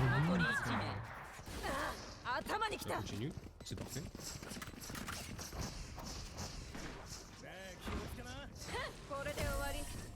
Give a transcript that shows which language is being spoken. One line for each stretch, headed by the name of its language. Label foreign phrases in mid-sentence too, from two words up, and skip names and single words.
Japanese: 残
French: lui.
Japanese: り1名。頭に来
French: Ça
Japanese: た。
French: continue, c'est parfait.
Japanese: これで終わり。